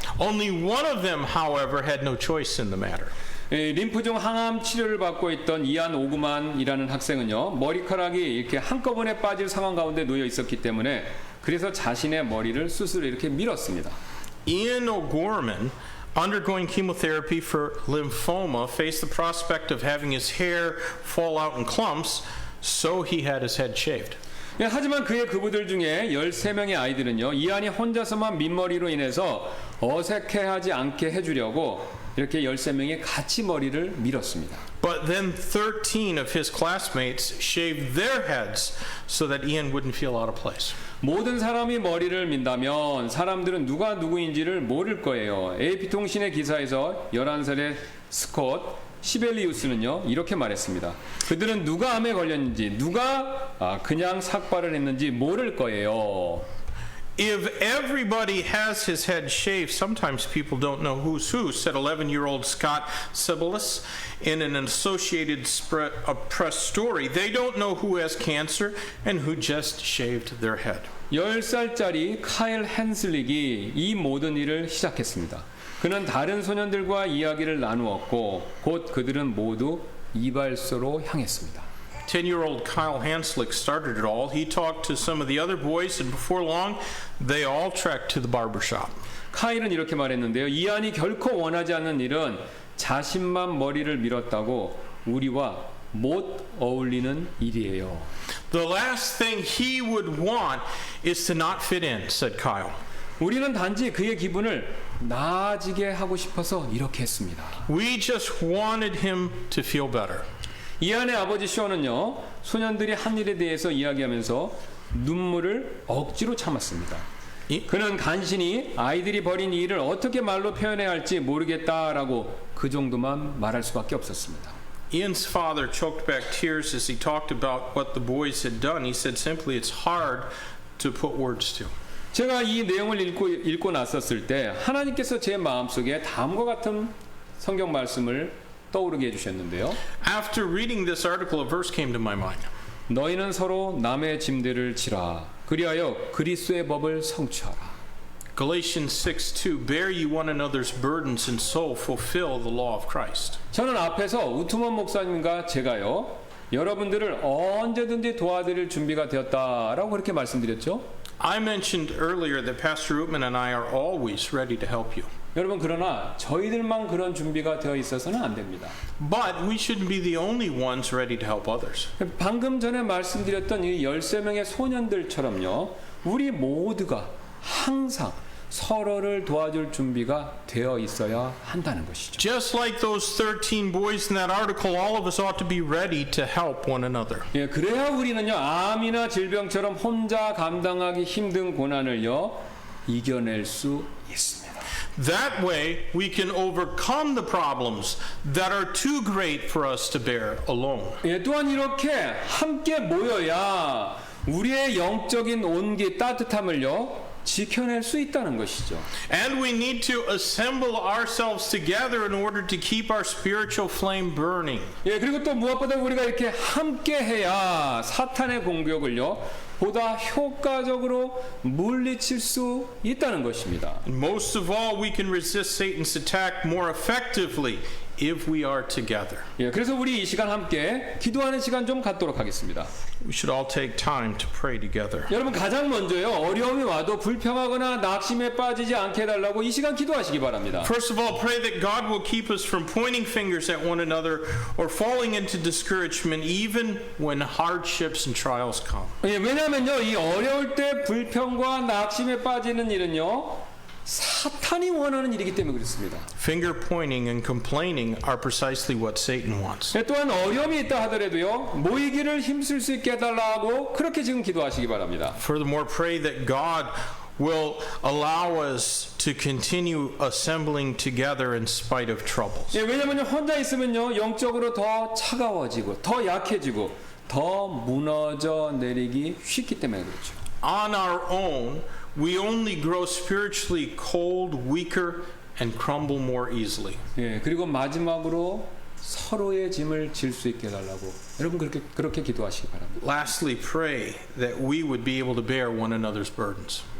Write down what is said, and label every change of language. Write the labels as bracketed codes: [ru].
[en] Only one of them, however, had no choice in the matter. [ko] 림프종 항암 치료를 받고 있던 이안 오그만이라는 학생은요 머리카락이 이렇게 한꺼번에 빠질 상황 가운데 놓여 있었기 때문에 그래서 자신의 머리를 스스로 이렇게 밀었습니다. [en] Ian O'Gorman, undergoing chemotherapy for lymphoma, faced the prospect of having his hair fall out in clumps, so he had his head shaved. [ko] 예, 하지만 그의 그부들 중에 13명의 아이들은요 이안이 혼자서만 민머리로 인해서 어색해하지 않게 해주려고 이렇게 13명이 같이 머리를 밀었습니다. [en] But then 13 of his classmates shaved their heads so that Ian wouldn't feel out of place. [ko] 모든 사람이 머리를 민다면 사람들은 누가 누구인지를 모를 거예요. AP통신의 기사에서 11살의 스콧 시벨리우스는요 이렇게 말했습니다. 그들은 누가 암에 걸렸는지 누가 그냥 삭발을 했는지 모를 거예요. [en] If everybody has his head shaved, sometimes people don't know who's who, said 11-year-old Scott Sibilis in an Associated Press story. They don't know who has cancer and who just shaved their head. [ko] 10살짜리 카일 헨슬릭이 이 모든 일을 시작했습니다. 그는 다른 소년들과 이야기를 나누었고 곧 그들은 모두 이발소로 향했습니다. [en] 10-year-old Kyle Hanslick started it all. He talked to some of the other boys, and before long, they all trekked to the barber shop. [ko] 카일은 이렇게 말했는데요. 이안이 결코 원하지 않는 일은 자신만 머리를 밀었다고 우리와 못 어울리는 일이에요. [en] The last thing he would want is to not fit in, said Kyle. [ko] 우리는 단지 그의 기분을 나아지게 하고 싶어서 이렇게 했습니다. [en] We just wanted him to feel better. [ko] 이안의 아버지 쇼는요 소년들이 한 일에 대해서 이야기하면서 눈물을 억지로 참았습니다. 그는 간신히 아이들이 벌인 이 일을 어떻게 말로 표현해야 할지 모르겠다라고 그 정도만 말할 수밖에 없었습니다. [en] Ian's father choked back tears as he talked about what the boys had done. He said simply, it's hard to put words to. [ko] 제가 이 내용을 읽고 났었을 때 하나님께서 제 마음속에 다음과 같은 성경 말씀을 떠오르게 해주셨는데요. [en] After reading this article, a verse came to my mind. [ko] 너희는 서로 남의 짐들을 지라 그리하여 그리스도의 법을 성취하라. [en] Galatians 6:2 Bear ye one another's burdens and so fulfill the law of Christ. [ko] 저는 앞에서 우트먼 목사님과 제가요 여러분들을 언제든지 도와드릴 준비가 되었다라고 그렇게 말씀드렸죠. [en] I mentioned earlier that Pastor Rootman and I are always ready to help you. [ko] 여러분 그러나 저희들만 그런 준비가 되어 있어서는 안 됩니다. [en] But we shouldn't be the only ones ready to help others. [ko] 방금 전에 말씀드렸던 이 13명의 소년들처럼요. 우리 모두가 항상 서로를 도와줄 준비가 되어 있어야 한다는 것이죠. [en] Just like those 13 boys in that article, all of us ought to be ready to help one another. [ko] 예, 그래야 우리는요. 암이나 질병처럼 혼자 감당하기 힘든 고난을요. 이겨낼 수 있습니다. [en] That way, we can overcome the problems that are too great for us to bear alone. [ko] 예, 또한 이렇게 함께 모여야 우리의 영적인 온기 따뜻함을요. 지켜낼 수 있다는 것이죠. [en] And we need to assemble ourselves together in order to keep our spiritual flame burning. [ko] 예, 그리고 또 무엇보다 우리가 이렇게 함께 해야 사탄의 공격을요. 보다 효과적으로 물리칠 수 있다는 것입니다. [en] And most of all, we can resist Satan's attack more effectively if we are together. [ko] 예, 그래서 우리 이 시간 함께 기도하는 시간 좀 갖도록 하겠습니다. [en] We should all take time to pray together. [ko] 여러분 가장 먼저요 어려움이 와도 불평하거나 낙심에 빠지지 않게 해달라고 이 시간 기도하시기 바랍니다. [en] First of all, pray that God will keep us from pointing fingers at one another or falling into discouragement even when hardships and trials come. [ko] 예, 왜냐하면요 이 어려울 때 불평과 낙심에 빠지는 일은요 사탄이 원하는 일이기 때문에 그렇습니다. [en] Finger pointing and complaining are precisely what Satan wants. [ko] 예, 또한 어려움이 있다 하더라도요 모이기를 힘쓸 수 있게 해달라고 그렇게 지금 기도하시기 바랍니다. [en] Furthermore, pray that God will allow us to continue assembling together in spite of troubles. [ko] 예, 왜냐하면 혼자 있으면요 영적으로 더 차가워지고 더 약해지고 더 무너져 내리기 쉽기 때문에 그렇죠. [en] On our own, we only grow spiritually cold, weaker, and crumble more easily. [ko] 예, 그리고 마지막으로 서로의 짐을 질 수 있게 해달라고 여러분 그렇게 기도하시기 바랍니다. [en] Lastly, pray that we would be able to bear one another's burdens.